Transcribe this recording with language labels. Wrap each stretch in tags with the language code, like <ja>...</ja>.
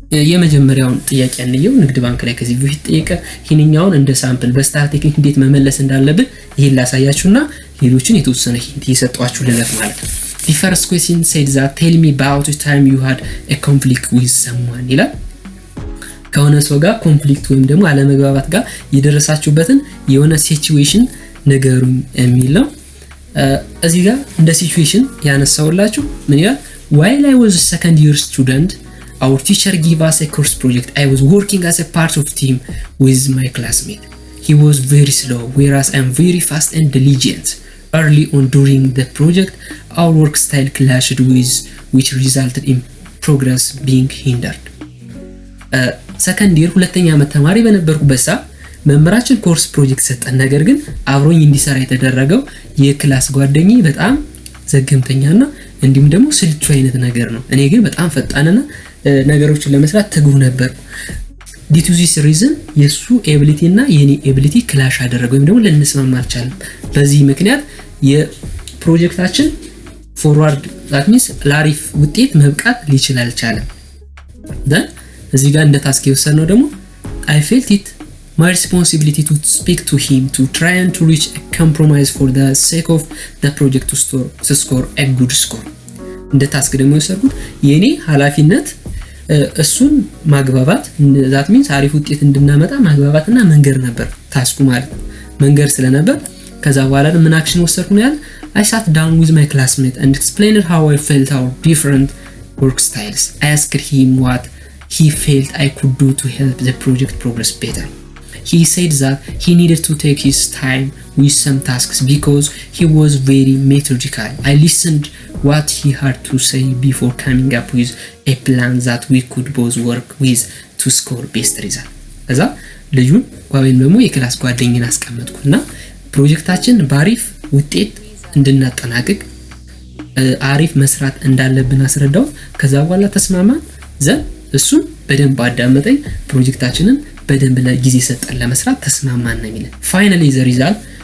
<am>የመጀመሪያውን ጥያቄ አንየው ንግድ ባንክ ላይ ከዚህ በፊት ጠየቀ ይሄንኛውን እንደ ሳምፕል በስታር ቴክኒክ እንዴት መመለስ እንዳለብን ይሄን ላሳያችሁና ሌሎችን የተወሰነ ሂንት እየሰጣችሁ ልለፍ ማለት ነው።</am> <en>The first question said that tell me about the time you had a conflict with someone</en> <am>ይላል። ከሆነ ሰው ጋር ኮንፍሊክት ወይም ደግሞ አለመግባባት ጋር የደረሳችሁበትን የሆነ ሲቹዌሽን ነገሩኝ የሚል ነው። እዚህ ጋር እንደ ሲቹዌሽን ያነሳውላችሁ ምን ይላል?</am> <en>While I was a second year student, our teacher gave us a course project. I was working as a part of team with my classmate. He was very slow, whereas I am very fast and diligent. Early on during the project, our work style clashed which resulted in progress being hindered.</en> <am>ሰከንድ ይር ሁለተኛ ዓመት ተማሪ በነበርኩበት ሰዓት መምህራችን ኮርስ ፕሮጀክት ሰጠን። ነገር ግን አብሮኝ እንዲሰራ የተደረገው የክላስ ጓደኛዬ በጣም ዘገምተኛና እንዲሁም ደግሞ ስልቹ አይነት ነገር ነው። እኔ ግን በጣም ፈጣንና ነገሮችን ለመስራት ትጉህ ነበርኩ።</am> <en>due to this reason</en> <am>የሱ ኤቢሊቲ እና የኔ ኤቢሊቲ ክላሽ አደረገ ወይም ደግሞ ልንስማማ አልቻለም። በዚህ ምክንያት የፕሮጀክታችን ፎርዋርድ that means ላሪፍ ውጤት መብቃት ሊችል አልቻለም።</am> <en>then</en> <am>እዚህ ጋር እንደ ታስክ የወሰነው ደግሞ</am> <en>I felt it my responsibility to speak to him to try and to reach a compromise for the sake of the project to score a good score.</en> <am>እንደ ታስክ ደግሞ የወሰድኩት የኔ ኃላፊነት እሱን ማግባባት that means አሪፍ ውጤት እንድናመጣ ማግባባትና መንገር ነበር ታስኩ ማለት ነው። መንገር ስለነበር ከዛ በኋላ ምን አክሽን ወሰድኩ ነው ያለ</am> <en>I sat down with my classmate and explained how I felt our different work styles. I asked him what he felt I could do to help the project progress better. He said that he needed to take his time with some tasks because he was very methodical. I listened what he had to say before coming up with a plan that we could both work with to score best result.</en> <am>እዛ ልጁን ወይም ደግሞ የክላስ ጓደኛዬን አስቀመጥኩና ፕሮጀክታችን ባሪፍ ውጤት እንድናጠናቅቅ አሪፍ መስራት እንዳለብን አስረዳው። ከዛ በኋላ ተስማማን። እሱን በደንብ አዳመጠኝ። ፕሮጀክታችንን በደንብ ለጊዜ ሰጠን ለመስራት ተስማማን ነው የሚለው። ፋይናሊ ዘ ሪዛልት</am>